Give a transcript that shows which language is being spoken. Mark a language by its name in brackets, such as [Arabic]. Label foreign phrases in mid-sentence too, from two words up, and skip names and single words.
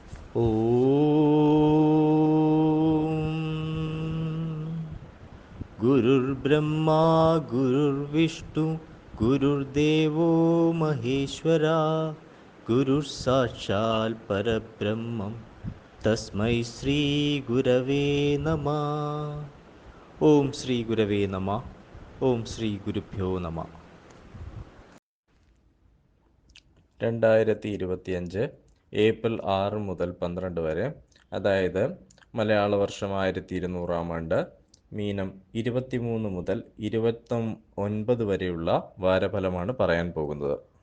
[Sanskrit] गुरुर्ब्रह्मा गुरुर्विष्णु गुरुर्देवो महेश्वरा गुरुः परब्रह्मं तस्मै श्रीगुरवे नमः. ഓം ശ്രീ ഗുരവേ നമ. ഓം ശ്രീ ഗുരുഭ്യോ നമ. [Malayalam] 2025 ഏപ്രിൽ 6 മുതൽ 12 വരെ, അതായത് മലയാള വർഷം 1200 ആണ്ട്, മീനം 23 മുതൽ 29 വരെയുള്ള വാരഫലമാണ് പറയാൻ പോകുന്നത്.